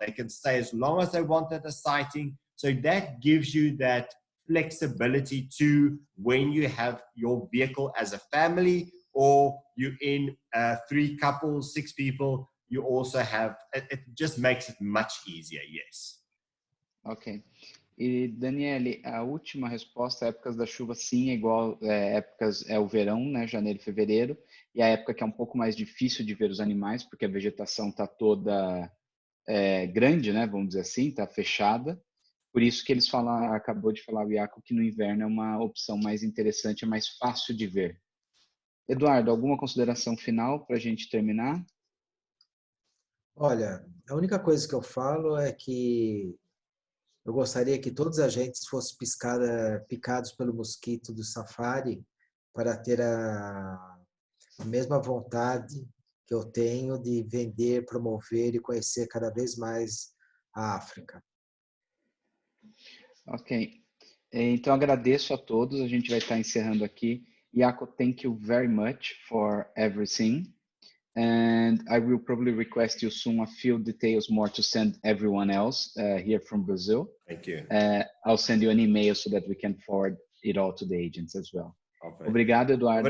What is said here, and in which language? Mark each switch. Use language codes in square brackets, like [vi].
[en] They can stay as long as they want at a sighting. So that gives you that flexibility to when you have your vehicle as a family, or you're in 3 couples, 6 people, you also have, it just makes it much easier, yes. Ok. [pt] E, Daniele, a última resposta, épocas da chuva, sim, é igual, é o verão, né, janeiro e fevereiro, e a época que é um pouco mais difícil de ver os animais, porque a vegetação está toda grande, né, vamos dizer assim, está fechada. Por isso que eles acabou de falar o Iaco, que no inverno é uma opção mais interessante, é mais fácil de ver. Eduardo, alguma consideração final para a gente terminar? Olha, a única coisa que eu falo é que eu gostaria que todos os agentes fossem picados pelo mosquito do safari para ter a mesma vontade que eu tenho de vender, promover e conhecer cada vez mais a África. Ok. Então, agradeço a todos. A gente vai estar encerrando aqui. [en] Iaco, thank you very much for everything. And I will probably request you soon a few details more to send everyone else here from Brazil. Thank you. I'll send you an email so that we can forward it all to the agents as well. Okay. [pt] Obrigado, Eduardo.